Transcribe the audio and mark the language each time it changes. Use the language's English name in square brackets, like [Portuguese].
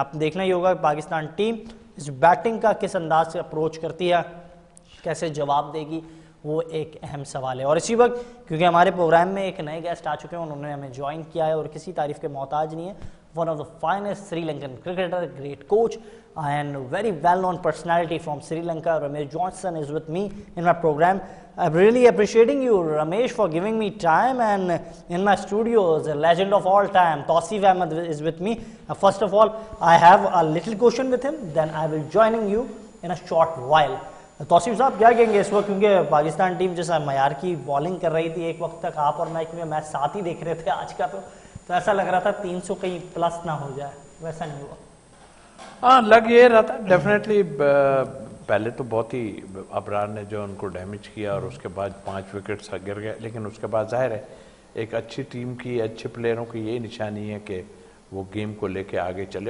[Urdu] آپ دیکھنا ہی ہوگا کہ پاکستان ٹیم اس بیٹنگ کا کس انداز سے اپروچ کرتی ہے، کیسے جواب دے گی، وہ ایک اہم سوال ہے. اور اسی وقت کیونکہ ہمارے پروگرام میں ایک نئے گیسٹ آ چکے ہیں، انہوں نے ہمیں جوائن کیا ہے اور کسی تعریف کے محتاج نہیں ہے. [English] One of the finest Sri Lankan cricketer, great coach and very well known personality from Sri Lanka, Ramesh Johnson is with me in my program. I'm really appreciating you, Ramesh, for giving me time, and in my studios, a legend of all time, Tausif Ahmed is with me. First of all, I have a little question with him, then I will joining you in a short while. [Urdu] توصیف صاحب کیا کہیں گے اس وقت, کیونکہ Pakistan team جیسا معیار کی bowling کر رہی تھی ایک وقت تک, آپ اور میں کیونکہ میچ ساتھ ہی دیکھ رہے تھے آج کا, تو ایسا لگ رہا تھا 300 کہیں پلس نہ ہو جائے, ویسا نہیں ہوا. ہاں لگ یہ رہا تھا ڈیفینیٹلی. پہلے تو بہت ہی ابرار نے جو ان کو ڈیمیج کیا اور اس کے بعد 5 وکٹس گر گئے, لیکن اس کے بعد ظاہر ہے ایک اچھی ٹیم کی, اچھے پلیئروں کی یہی نشانی ہے کہ وہ گیم کو لے کے آگے چلے.